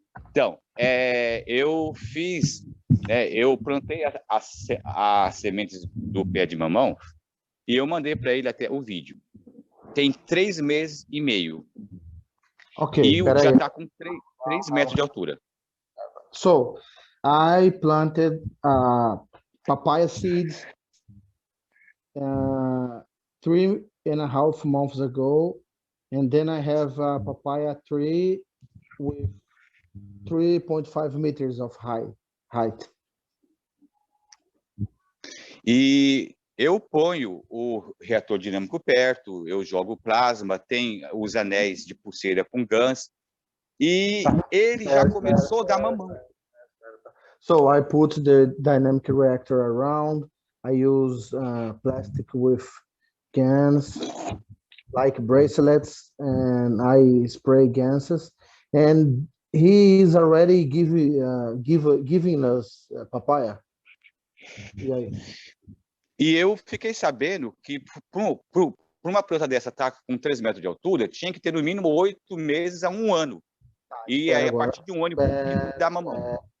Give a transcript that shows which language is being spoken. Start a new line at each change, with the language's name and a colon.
Portuguese: Então, eu fiz, eu plantei as sementes do pé de mamão e eu mandei para ele até o vídeo. Tem 3 meses e meio. Ok, E já está com 3 metros de altura.
English: So, I planted papaya seeds 3.5 months ago, and then I have a papaya tree with 3.5 meters of height.
Portuguese: E eu ponho o reator dinâmico perto, eu jogo plasma, tem os anéis de pulseira com GANs, e ele já começou a dar mamão.
English: So I put the dynamic reactor around. I use plastic with GANs, like bracelets, and I spray GANs. And he is already giving us papaya.
Portuguese: E aí? E eu fiquei sabendo que para uma planta dessa estar com 3 metros de altura, tinha que ter no mínimo 8 meses a 1 ano. E aí, a partir de 1 ano, dá mamão.